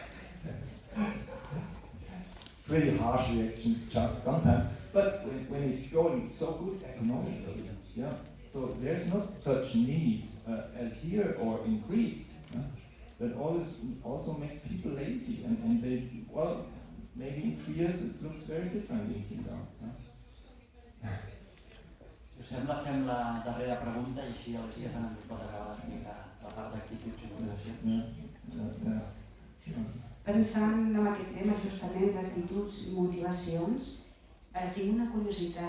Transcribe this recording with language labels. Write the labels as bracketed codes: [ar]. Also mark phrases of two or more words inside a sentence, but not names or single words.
[en] Pretty harsh reactions sometimes, but when it's going so good economically, yeah. So there's not such need as here or in Greece. That also makes people lazy, and they, well, maybe in 3 years it looks very different in Chiemgauer. [ca] Us sembla fem la darrera pregunta i així el Stefan ens pot acabar d'explicar la part d'actituds i motivació. Pensant en aquest tema justament d'actituds i motivacions, tinc una curiositat.